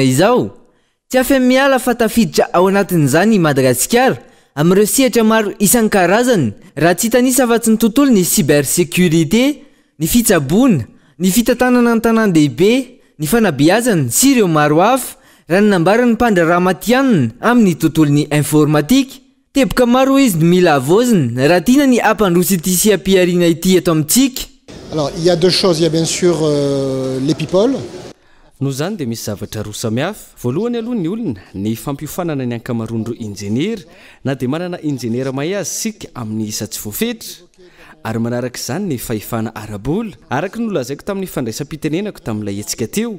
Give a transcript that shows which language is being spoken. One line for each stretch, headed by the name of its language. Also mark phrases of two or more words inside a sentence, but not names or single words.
Malagasy: izao tsy afy miala fa tafiditra ao anatin'izany i Madagasikara amin'ireo sehatra maro isan-karazany raha tsy hitanisa afa-tsy ny tontolo ny cybersécurité ny fitsaboana ny fitantanana ny tanan-dehibe ny fanabeazana sy ireo maro hafa raha ny nambaran'ny mpandrarama tianina amin'ny tontolon'ny informatika teboka maro izy mila avozina raha tiana ny ampandroso ity sy ampiariana ity eto amintsika.
French: Alors il y a deux choses, il y a bien sûr les people.
Malagasy: No zany dia misy zavatra roa samihafa. Voalohany aloha ny olona ny fampiofanana ny ankamaroan'ireo injeniera na dia manana injeniera mahay azy sika amin'ny isa tsy voafetra. Ary manaraka izany ny fahefana arabola araka ny nolazaiko tamin'ny fandraisam-pitenenako tamin'ilay hetsika teo.